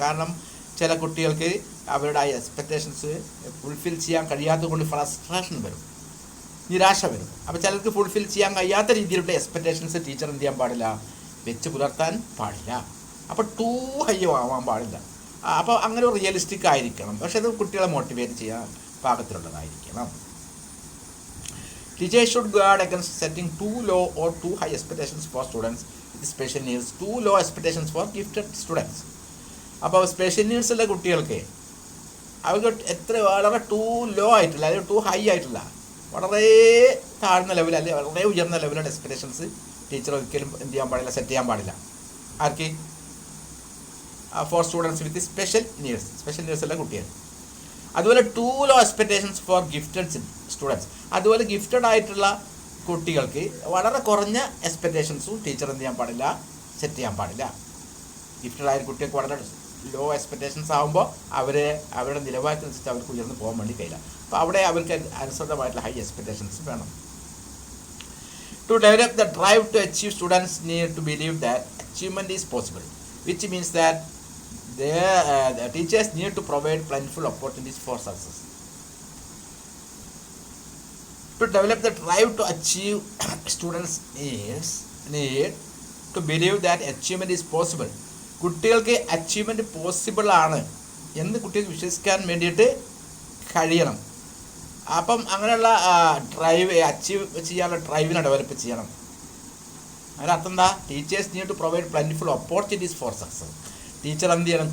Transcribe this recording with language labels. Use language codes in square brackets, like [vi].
[ml] കാരണം ചില കുട്ടികൾക്ക് അവരുടെ ആ എക്സ്പെക്റ്റേഷൻസ് ഫുൾഫിൽ ചെയ്യാൻ കഴിയാത്തത് കൊണ്ട് ഫ്രസ്ട്രേഷൻ വരും, നിരാശ വരും. അപ്പോൾ ചിലർക്ക് ഫുൾഫിൽ ചെയ്യാൻ കഴിയാത്ത രീതിയിലുള്ള എക്സ്പെക്റ്റേഷൻസ് ടീച്ചർ എന്ത് ചെയ്യാൻ പാടില്ല? വെച്ച് പുലർത്താൻ പാടില്ല. അപ്പോൾ ടൂ ഹൈ ആവാൻ പാടില്ല. അപ്പോൾ അങ്ങനെ ഒരു റിയലിസ്റ്റിക് ആയിരിക്കണം. പക്ഷേ അത് കുട്ടികളെ മോട്ടിവേറ്റ് ചെയ്യാൻ പാകത്തിലുള്ളതായിരിക്കണം. [en] Teachers should guard against setting too low or too high expectations for students with special needs, too low expectations for gifted students. [ml] അപ്പോൾ സ്പെഷ്യൽ നീഡ്സ് ഉള്ള കുട്ടികൾക്ക് അവർക്ക് വളരെ ടൂ ലോ ആയിട്ടില്ല, അല്ലെങ്കിൽ ടൂ ഹൈ ആയിട്ടില്ല, വളരെ താഴ്ന്ന ലെവൽ അല്ലെങ്കിൽ വളരെ ഉയർന്ന ലെവലുള്ള എക്സ്പെക്റ്റേഷൻസ് ടീച്ചർ ഒരിക്കലും എന്ത് ചെയ്യാൻ പാടില്ല, സെറ്റ് ചെയ്യാൻ പാടില്ല. ആർക്ക്? [en] for students with special needs [ml] ഉള്ള കുട്ടികൾ. [en] അതുപോലെ too low expectations for gifted students. [ml] അതുപോലെ ഗിഫ്റ്റഡ് ആയിട്ടുള്ള കുട്ടികൾക്ക് വളരെ കുറഞ്ഞ എക്സ്പെക്റ്റേഷൻസും ടീച്ചർ എന്ത് ചെയ്യാൻ പാടില്ല, സെറ്റ് ചെയ്യാൻ പാടില്ല. ഗിഫ്റ്റഡ് ആയ കുട്ടികൾക്ക് വളരെ ലോ എക്സ്പെക്റ്റേഷൻസ് ആകുമ്പോൾ അവരുടെ നിലവാരത്തിനനുസരിച്ച് അവർക്ക് ഉയർന്ന് പോകാൻ വേണ്ടി കഴിയില്ല. അപ്പോൾ അവിടെ അവർക്ക് അനുസൃതമായിട്ടുള്ള ഹൈ എക്സ്പെക്റ്റേഷൻസ് വേണം. [en] To develop the drive to achieve, students need to believe that achievement is possible, which means that the teachers need to provide plentiful opportunities for success. To develop the drive to achieve, students need to believe that achievement is possible. [ml] കുട്ടികൾക്ക് achievement possible ആണ് എന്ന് കുട്ടികൾക്ക് വിശ്വസിക്കാൻ വേണ്ടിയിട്ട് കഴിയണം. അപ്പം അങ്ങനെയുള്ള drive achieve ചെയ്യാനുള്ള ഡ്രൈവിനെ ഡെവലപ്പ് ചെയ്യണം. അതിനർത്ഥം എന്താ? [en] Teachers need to provide plentiful opportunities for success. [ml] Teacher എന്ത് ചെയ്യണം?